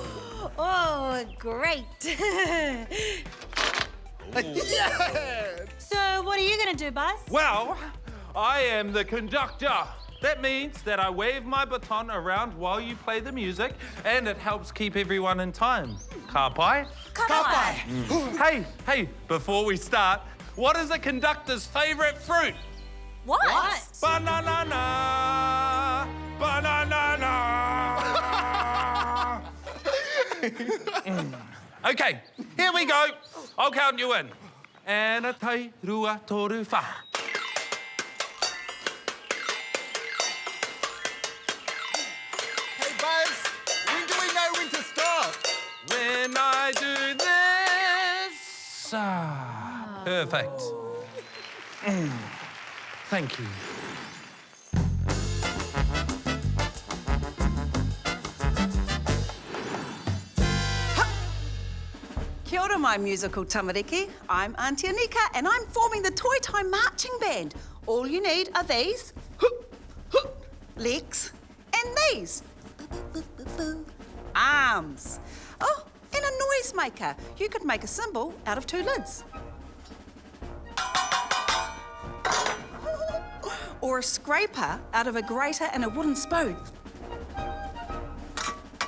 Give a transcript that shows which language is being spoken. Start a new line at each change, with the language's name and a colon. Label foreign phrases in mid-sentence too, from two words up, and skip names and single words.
English: Oh, great. Yes. So what are you going to do, Buzz? Well, I am the conductor. That means that I wave my baton around while you play the music, and it helps keep everyone in time.
Māori: Ka pai? Kapai.
English: Hey, before we start, what is a conductor's favourite fruit? What? Banana, banana. Okay, here we go. I'll count you in.
Māori: Ana tai rua toru fa.
English: Hey, Buzz, when do we know when to stop? When I do this. Ah, perfect. Thank you.
Māori: Kia ora,
English: my musical tamariki. I'm Auntie Anika and I'm forming the Toi Time marching band. All you need are these legs and these arms. Oh, and a noise maker. You could make a cymbal out of 2 lids. Or a scraper out of a grater and a wooden spoon.